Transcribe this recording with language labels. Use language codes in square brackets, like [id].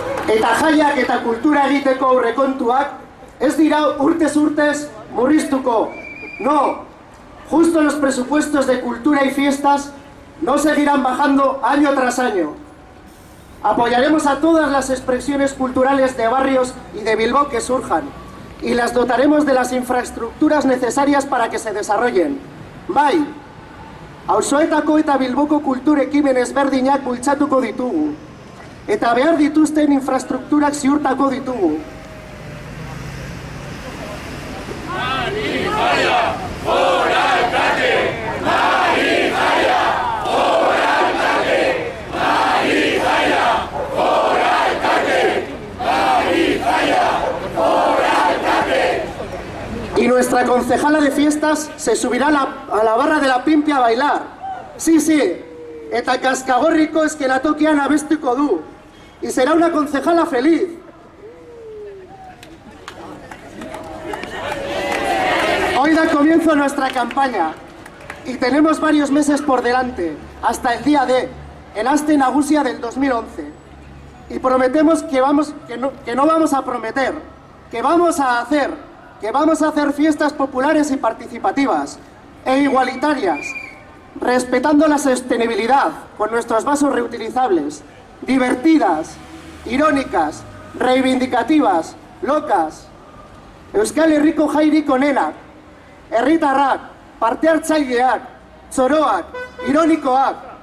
[eu] Eta jaiak eta kultura egiteko aurrekontuak ez dira urtez murriztuko. [es] No, justo los presupuestos de cultura y fiestas no seguirán bajando año tras año. Apoyaremos a todas las expresiones culturales de barrios y de Bilbao que surjan y las dotaremos de las infraestructuras necesarias para que se desarrollen. [eu] Bai, auzoetako eta Bilboko kultur ekimen ezberdinak bultzatuko ditugu. Eta behar dituzten infrastrukturak ziurtako ditugu. [es] Y nuestra concejala de fiestas se subirá a la barra de la Pimpi a bailar. [eu] Sí, eta kaskagorriko eskenatokian abestuko du. [es] Y será una concejala feliz. Hoy da comienzo nuestra campaña y tenemos varios meses por delante, hasta el día D, el Aste Nagusia del 2011. Y prometemos que no vamos a prometer, que vamos a hacer fiestas populares y participativas e igualitarias, respetando la sostenibilidad con nuestros vasos reutilizables, divertidas, irónicas, reivindicativas, locas. [eu] Euskal Herriko jairik onenak, herritarrak, parte hartzaileak, txoroak, ironikoak.